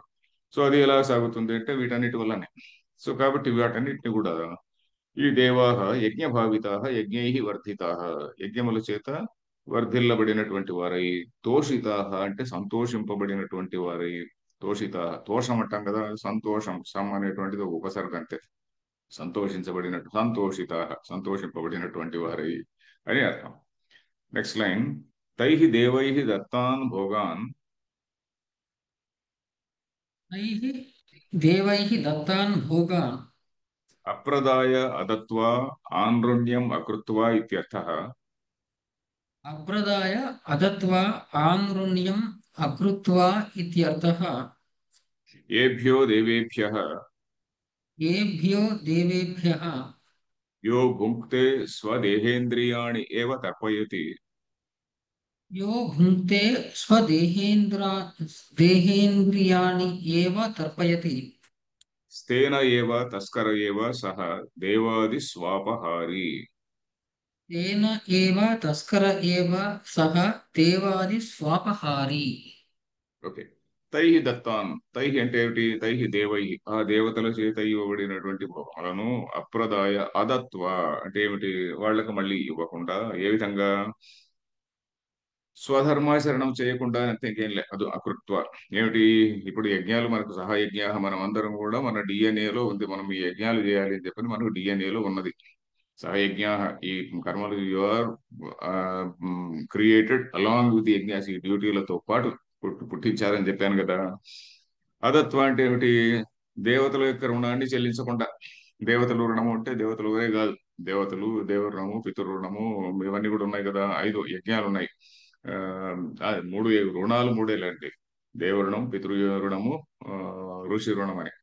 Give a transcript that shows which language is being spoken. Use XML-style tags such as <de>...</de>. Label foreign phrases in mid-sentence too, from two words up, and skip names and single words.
<te>సో అది ఎలా సాగుతుంది అంటే వీటన్నిటి వల్లనే. సో కాబట్టి వాటన్నిటిని కూడా ఈ</te> <sa>దేవాహ యజ్ఞ భావితాహ యజ్ఞై వర్ధితాహ,</sa> <te>యజ్ఞముల చేత వర్ధిల్లబడినటువంటి వారై, తోషితాహ అంటే సంతోషింపబడినటువంటి వారై. తోషిత, తోషం అంటాం కదా, సంతోషం, సమ్ అనేటువంటిది ఒక ఉపసర్గ అంతే. సంతోషించబడినట్టు, సంతోషిత, సంతోషింపబడినటువంటి వారై అని అర్థం.</te> <en>next line,</en> <sa>తైహి దేవైహి దత్తాన్ భోగాన్ तैः देवैः दत्तान् भोगान् అప్రదాయ అదత్వా ఆన్రుణ్యం అకృత్వా ఇత్యర్థః. अप्रदाय अदत्वा आनृण्यम् अकृत्वा इत्यर्थः। ఏభ్యో దేవేభ్యః येभ्यो देवेभ्यः యో భుంక్తే స్వదేహేంద్రియాణి ఏవ తర్పయతి यो भुङ्क्ते देहेन्द्रियाणि एव तर्पयति స్థేన ఏవ తస్కర ఏవ సహ దేవాది స్వాపహారి. तेन एव तस्कर एव सः देवादि स्वापहारी।</sa> <te>ఓకే.</te> <sa>తైహి దత్తాన్,</sa> <te>తైహి అంటే ఏమిటి?</te> <sa>తైహి దేవై,</sa> <te>ఆ దేవతల చేత ఇవ్వబడినటువంటి భోగములను</te> <sa>అప్రదాయ అదత్వ</sa> <te>అంటే ఏమిటి? వాళ్ళకి మళ్ళీ ఇవ్వకుండా. ఏ విధంగా? స్వధర్మాచరణం చేయకుండా అంతే, ఇంకేం లే, అది అకృత్వ. ఏమిటి? ఇప్పుడు యజ్ఞాలు మనకు సహయజ్ఞ, మనం అందరం కూడా మన డిఎన్ఏలో ఉంది. మనం ఈ యజ్ఞాలు చేయాలి అని చెప్పని మనకు డిఎన్ఏలో ఉన్నది. సహయజ్ఞ, ఈ కర్మలు</te> <en>you are created along with yajnas,</en> <te>ఈ డ్యూటీలతో పాటు పుట్టించారని చెప్పాను కదా. అదత్వ అంటే ఏమిటి? దేవతల యొక్క రుణాన్ని చెల్లించకుండా. దేవతలు రుణము అంటే దేవతలు ఒరే కాదు, దేవతలు, దేవ రుణము, పితృ రుణము, ఇవన్నీ కూడా ఉన్నాయి కదా. 5 యజ్ఞాలు ఉన్నాయి. ఆ మూడు రుణాలు మూడేలాంటి: దేవ రుణం, పితృ రుణము, ఆ, ఋషి రుణం అని.</te>